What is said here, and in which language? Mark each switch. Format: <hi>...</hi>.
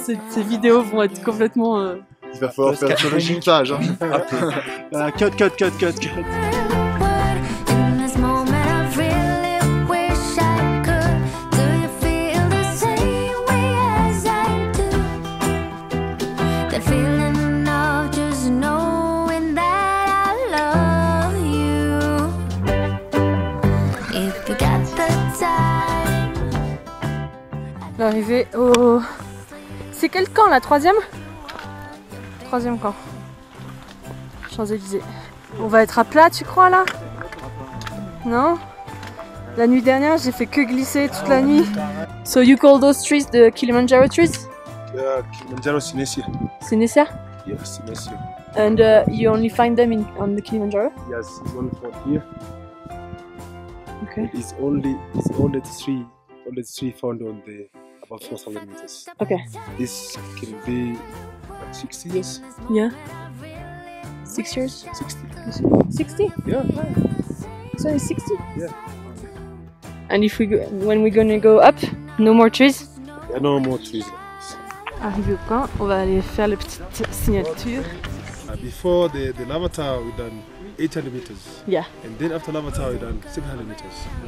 <fr>Ces vidéos vont être complètement. Il va falloir faire tout le montage. Hein.</fr> <en>Cut. In this moment, I really wish I could. Do you feel the same way as I do? The feeling of just knowing that I love you. If you got the time.</en> <fr>L'arrivée au. C'est quel camp là? Troisième camp. Champs-Élysées. On va être à plat, tu crois là? Non? La nuit dernière, j'ai fait que glisser toute la nuit.</fr> <en>So you call those trees the Kilimanjaro trees? Yeah, Kilimanjaro Silesia. Synesia? Yes, Silesia. And you only find them on the Kilimanjaro? Yes, it's one for here. Okay. It's only the three found on the about 4,000 meters. Okay. This can be 60 years. Yeah. 6 years? 60. 60? Yeah. It's only 60? Yeah. And if when we're gonna go up, no more trees? Yeah, no more trees.</en> <fr>Arrivé au camp, on va aller faire la petite signature.</fr> <en>Before the lava tower, we done 800 meters. Yeah. And then after lava tower, we done 700 meters.</en>